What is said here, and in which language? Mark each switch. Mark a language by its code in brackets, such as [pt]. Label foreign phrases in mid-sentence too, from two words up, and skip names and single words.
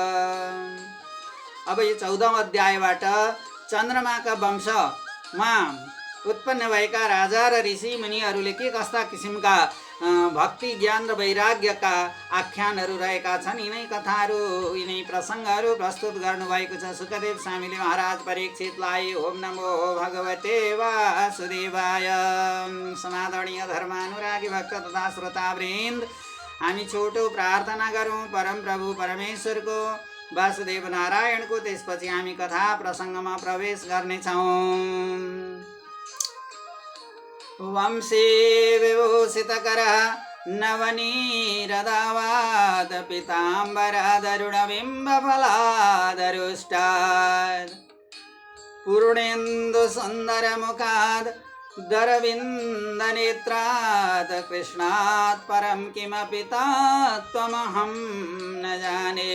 [ne] अब यो 14औं अध्यायबाट चन्द्रमाका वंशमा उत्पन्न भएका राजा र ऋषि मुनिहरूले के कस्ता किसिमका भक्ति ज्ञान र वैराग्यका आख्यानहरू रहेका छन्, यिनै कथाहरू यिनै प्रसङ्गहरू प्रस्तुत गर्नुभएको छ। सुखदेव स्वामीले महाराज परीक्षितलाई [sa] ओम नमो भगवते वासुदेवाय। [ne] समादरणीय धर्मानुरागी भक्त तथा श्रोतावृन्द, हामी छोटो प्रार्थना गरौँ परम प्रभु परमेश्वरको, वासुदेव नारायणको, त्यसपछि हामी कथा प्रसङ्गमा प्रवेश गर्नेछौँ। वंशी विभूषितकरः नवनीरदावाद पीताम्बरादरुणबिम्बफलादरुष्टात् पूर्णेन्दुसुन्दरमुखाद् दरविन्दनेत्रात् कृष्णात् परं किमपि तत्त्वमहं न जाने।